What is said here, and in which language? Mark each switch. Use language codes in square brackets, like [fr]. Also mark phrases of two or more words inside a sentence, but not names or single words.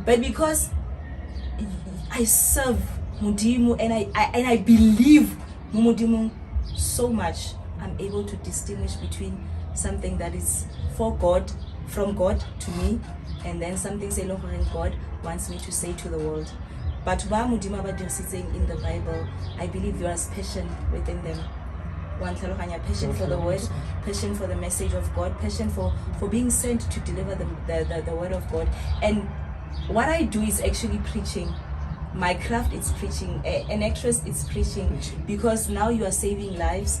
[en] But because I serve Mudimu and I believe Mudimu so much, I'm able to distinguish between something that is for God, from God to me, and then something say God wants me to say to the world. But [tn] ba Mudimu ba dirisitseng [en] in the Bible, I believe there is passion within them. Passion for the word, passion for the message of God, passion for being sent to deliver the word of God. And what I do is actually preaching. My craft is preaching. An actress is preaching, because now you are saving lives.